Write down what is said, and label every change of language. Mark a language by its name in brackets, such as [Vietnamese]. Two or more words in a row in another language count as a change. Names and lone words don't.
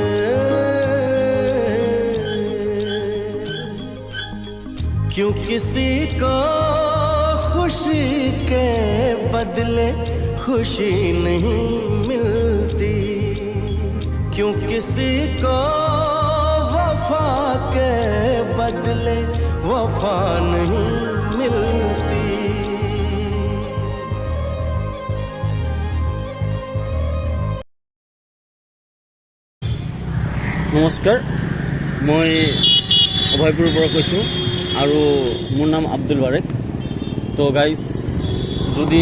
[Hindi] क्यों किसी को खुशी के बदले खुशी नहीं मिलती क्यों किसी को वफा के बदले वफा नहीं मिलती [Assamese] নমস্কাৰ মই অভয়পুৰৰ পৰা কৈছোঁ আৰু মোৰ নাম আব্দুল বাৰেক তো গাইজ যদি